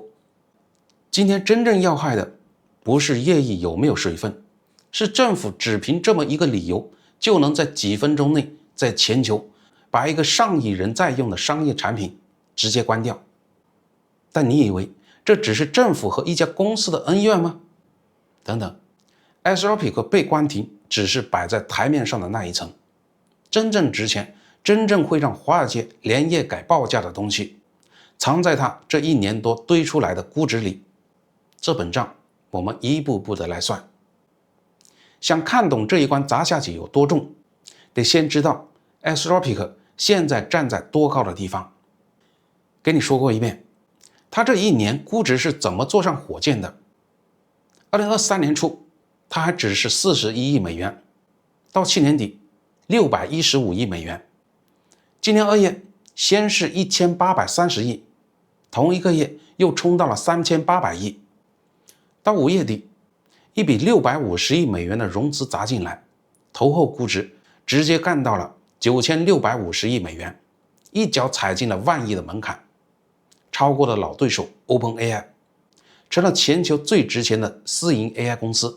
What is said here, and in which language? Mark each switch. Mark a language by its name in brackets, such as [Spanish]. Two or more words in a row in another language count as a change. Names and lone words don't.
[Chinese] 今天真正要害的不是越獄有沒有水分，是政府只憑這麼一個理由就能在幾分鐘內在全球把一個上億人在用的商業產品直接關掉。但你以為這只是政府和一家公司的恩怨嗎？等等， Anthropic 被關停只是擺在台面上的那一層，真正值錢，真正會讓華爾街連夜改報價的東西，藏在他這1年多堆出來的估值裡。這本賬我們一步步的來算。想看懂這一關砸下去有多重，得先知道 Anthropic 現在站在多高的地方。跟你說過一遍，他這1年估值是怎麼坐上火箭的。2023年初，他還只是41億美元，到去年底 615億美元，今年2月先是1830 億，同一個月又衝到了3800億，到5月底，一筆650億美元的融資砸進來，投後估值直接幹到了9650億美元，一腳踩進了萬億的門檻，超過了老對手 OpenAI， 成了全球最值錢的私營 AI 公司。